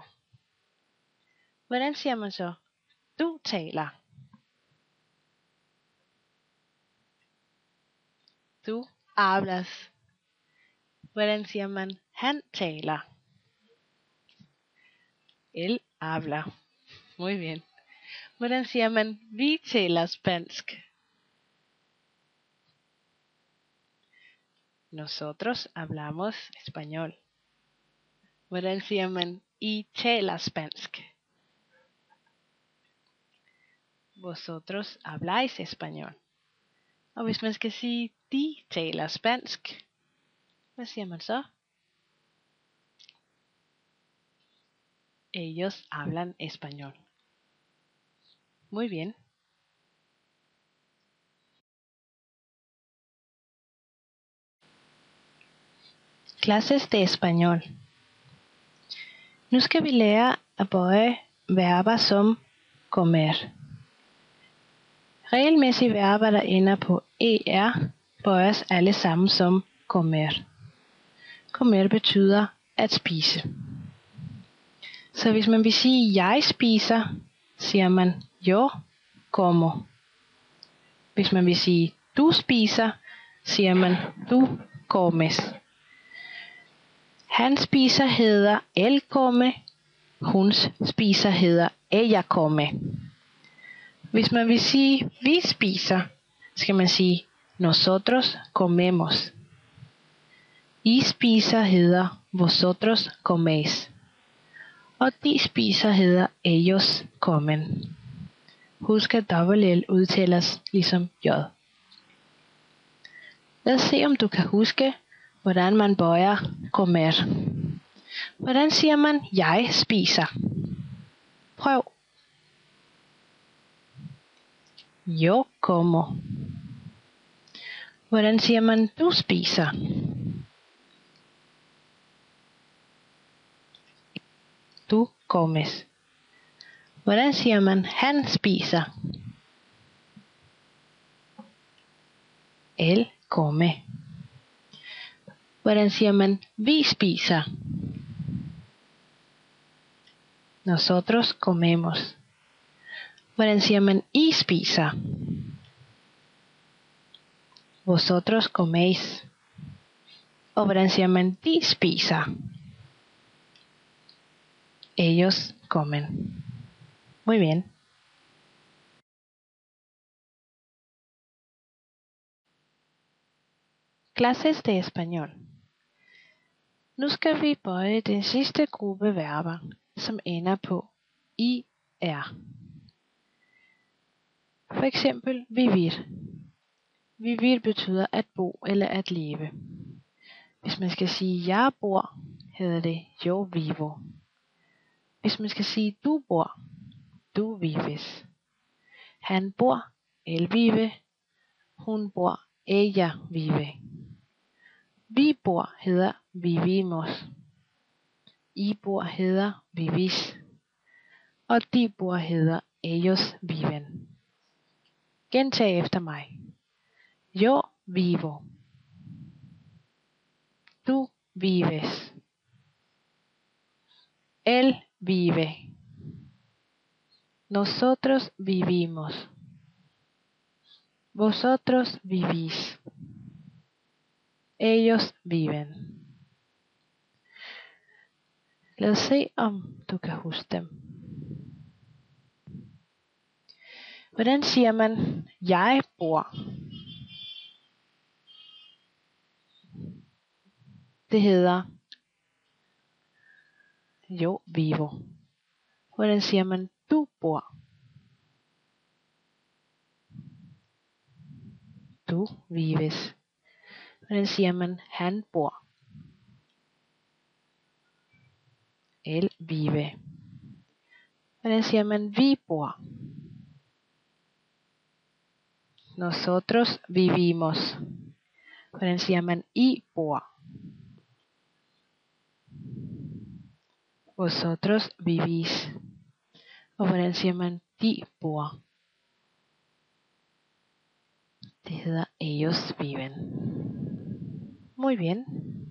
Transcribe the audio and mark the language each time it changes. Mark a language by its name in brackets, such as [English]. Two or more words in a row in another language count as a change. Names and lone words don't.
[Danish] Hvordan siger man så du taler? [Spanish] Du hablas. [Danish] Hvordan siger man han taler? [Spanish] Él habla. Muy bien. [Danish] Hvordan siger man vi taler spansk? [Spanish] Nosotros hablamos español. [Danish] Hvordan siger man I taler spansk? [Spanish] Vosotros habláis español. [Danish] Og hvis man skal sige de taler spansk, hvad siger man så? [Spanish] Ellos hablan español. Muy bien. Clases de español. [Danish] Nu skal vi lære at bøje verber som comer. Regelmæssige verber, der ender på er, bøjes alle sammen som comer. Comer betyder at spise. Så hvis man vil sige jeg spiser, siger man [Spanish] yo como. [Danish] Hvis man vil sige du spiser, siger man du comes. Han spiser hedder [Spanish] él come. [Danish] Hun spiser hedder [Spanish] ella come. [Danish] Hvis man vil sige vi spiser, skal man sige [Spanish] nosotros comemos. [Danish] I spiser hedder [Spanish] vosotros coméis. [Danish] Og de spiser hedder [Spanish] ellos comen. [Danish] Husk at dobbelt L udtales ligesom J. Lad os se om du kan huske, hvordan man bøjer comer. Hvordan siger man jeg spiser? Prøv. [Spanish] Yo como. [Danish] Hvordan siger man du spiser? [Spanish] Du comes. [Danish] Hvordan siger man han spiser? [Spanish] Él come. [Danish] Hvordan siger man vi spiser? [Spanish] Nosotros comemos. [Danish] Hvordan siger man I spiser? [Spanish] Vosotros coméis. [Danish] Og hvordan siger man de spiser? [Spanish] Ellos comen. Muy bien. Clases de español. [Danish] Nu skal vi bøje den sidste gruppe verber, som ender på er. For eksempel vivir. Vivir betyder at bo eller at leve. Hvis man skal sige jeg bor, hedder det [Spanish] yo vivo. [Danish] Hvis man skal sige du bor, du vives. Han bor, [Spanish] él vive. [Danish] Hun bor, [Spanish] ella vive. [Danish] Vi bor hedder vivimos. I bor hedder vivis. Og de bor hedder [Spanish] ellos viven. [Danish] Gentag efter mig. [Spanish] Yo vivo. Du vives. Él vive. Nosotros vivimos. Vosotros vivís. Ellos viven. [Danish] Lad os se, om du kan huske dem. Hvordan siger man, jeg bor? Det hedder [Spanish] yo vivo. [Danish] Hvordan siger man, du bor? [Spanish] Du vives. [Danish] Hvordan siger man, han bor? [Spanish] El vive. [Danish] Hvordan siger man, vi bor? [Spanish] Nosotros vivimos. [Danish] Hvordan siger man, I bor? [Spanish] Vosotros vivís. [Danish] Og hvordan siger man, de bor? Det hedder [Spanish] ellos viven. Muy bien.